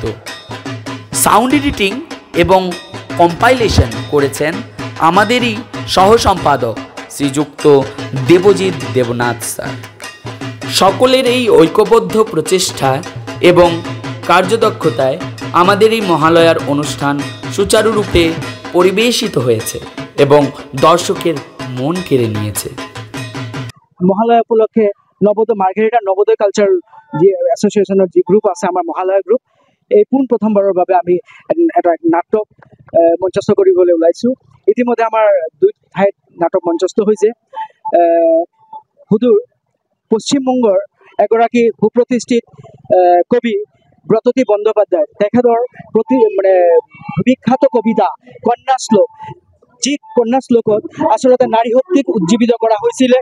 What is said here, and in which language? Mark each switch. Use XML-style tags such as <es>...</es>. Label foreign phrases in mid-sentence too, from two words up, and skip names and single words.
<bn>সাউন্ড এডিটিং এবং কম্পাইলেশন করেছেন আমাদেরই সহ সম্পাদক শ্রীযুক্ত দেবজিৎ দেবনাথ স্যার। সকলের এই ঐক্যবদ্ধ প্রচেষ্টা এবং কার্যদক্ষতায় আমাদের এই মহালয়ার অনুষ্ঠান সুচারুরূপে পরিবেশিত হয়েছে এবং দর্শকের মন কেড়ে নিয়েছে।</bn> <as>মহালয়া উপলক্ষে নবোদয় মার্ঘেৰিটা নবোদয় কালচাৰ যি এছ'চিয়েশ্যনৰ যি গ্ৰুপ আছে আমাৰ মহালয়া গ্ৰুপ, এই প্ৰথমবাৰৰ বাবে আমি এটা নাটক মঞ্চস্থ কৰিবলৈ ওলাইছোঁ। ইতিমধ্যে আমাৰ 2 ঠাইত নাটক মঞ্চস্থ হৈছে। সুদূৰ পশ্চিমবংগৰ এগৰাকী সুপ্ৰতিষ্ঠিত কবি ব্ৰততী বন্দ্যোপাধ্যায়, তেখেতৰ বিখ্যাত কবিতা কন্যা শ্লোক, যি কন্যা শ্লোকত আচলতে নাৰী শক্তিক উজ্জীৱিত কৰা হৈছিলে।</as>